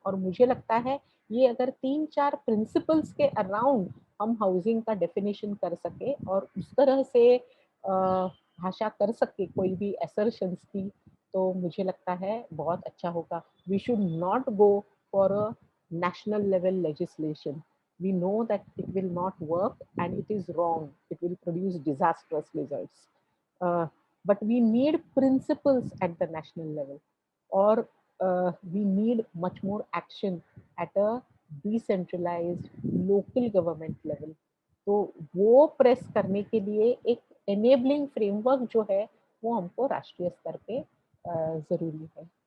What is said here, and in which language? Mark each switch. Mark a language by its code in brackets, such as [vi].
[hi] और मुझे लगता है ये अगर 3-4 प्रिंसिपल्स के अराउंड हम हाउसिंग का डेफिनेशन कर सके, और उस तरह से भाषा कर सके कोई भी असर्शंस की, तो मुझे लगता है बहुत अच्छा होगा। [en] We should not go for a national level legislation. We know that it will not work and it is wrong. It will produce disastrous results. But we need principles at the national level, or we need much more action at a decentralized local government level. [hi] तो वो press करने के लिए एक enabling framework जो है वो हमको राष्ट्रीय स्तर पे जरूरी है.